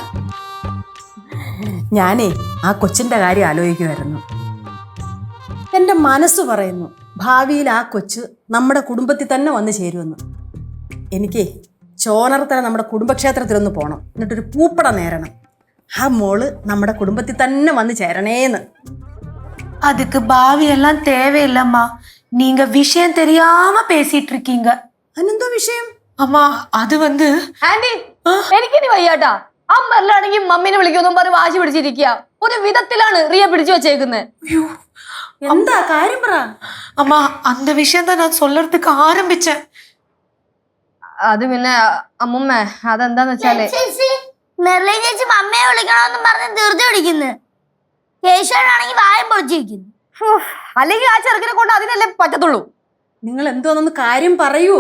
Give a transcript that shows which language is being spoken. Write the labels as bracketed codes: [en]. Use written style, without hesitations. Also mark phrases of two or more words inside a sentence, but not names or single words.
[ml] ഞാനേ ആ കൊച്ചിന്റെ കാര്യം ആലോചിക്കുമായിരുന്നു. എൻ്റെ മനസ്സ് പറയുന്നു ഭാവിയിൽ ആ കൊച്ച് നമ്മുടെ കുടുംബത്തിൽ തന്നെ വന്ന് ചേരുമെന്ന്. എനിക്ക് ചോനർത്തല നമ്മുടെ കുടുംബക്ഷേത്രത്തിലൊന്ന് പോകണം, എന്നിട്ടൊരു പൂപ്പട നേരണം. ആ മോള് നമ്മുടെ കുടുംബത്തിൽ തന്നെ വന്ന് ചേരണേന്ന്. [ta] அதுக்கு பாவி எல்லாம் தேவையில்லம்மா. நீங்க விஷயம் தெரியாம பேசிட்டு இருக்கீங்க. [ml] അതിനെന്തോ വിഷയം? [ta] அம்மா அது வந்து [ml] ആന്റി എനിക്കിനി വയ്യാട്ടാ. അമ്മല്ലാണെങ്കിൽ മമ്മീനെ വിളിക്കൊന്നും പറഞ്ഞ് വാശി പിടിച്ചിരിക്കുക. ഒരു വിധത്തിലാണ് റിയ പിടിച്ചു വെച്ചേക്കുന്നത്. എന്താ കാര്യം പറ. [ta] அம்மா அந்த விஷயம் தான் நான் சொல்றதுக்கு ஆரம்பிச்சேன். [ml] അത് പിന്നെ അമ്മുമ്മ അതെന്താന്ന് വെച്ചാല് മെർലിൻ ചേച്ചി മമ്മയെ വിളിക്കണമെന്നും പറഞ്ഞ് ധൃതി പിടിക്കുന്നു. കേശവനാണെങ്കിൽ വായം പൊളിച്ചിരിക്കുന്നു. അല്ലെങ്കിൽ ആ ചെറുക്കിനെ കൊണ്ട് അതിനല്ലേ പറ്റത്തുള്ളൂ. നിങ്ങൾ എന്തോന്നൊന്ന് കാര്യം പറയൂ.